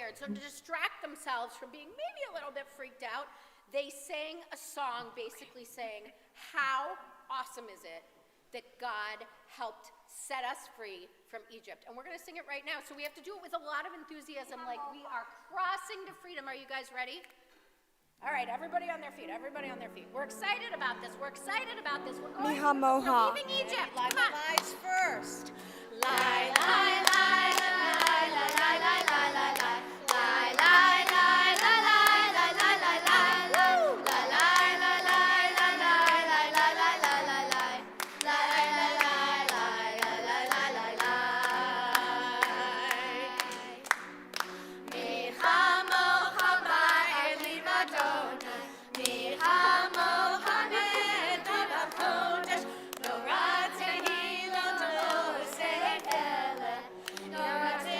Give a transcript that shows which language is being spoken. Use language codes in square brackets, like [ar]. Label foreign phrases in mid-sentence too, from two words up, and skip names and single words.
[en] So to distract themselves from being maybe a little bit freaked out, they sang a song basically saying, how awesome is it that God helped set us free from Egypt? And we're going to sing it right now. So we have to do it with a lot of enthusiasm, like we are crossing to freedom. Are you guys ready? All right, everybody on their feet, everybody on their feet. We're excited about this. We're excited about this. We're going. We're leaving Egypt. Come on. Lies first. Lie, lie, lie, lie, lie, lie, lie, lie, lie, lie. Lie, lie, lie, lie, lie, lie, lie, lie, lie. Woo! Lie, lie, lie, lie, lie, lie, lie, lie, lie, lie, lie, lie. Lie, lie, lie, lie, lie, lie, lie, lie, lie. [he] מי כמוכה באר ליהוה, מי כמוכה נאדב הקודש, לו רצי לו תוסי אלה, לו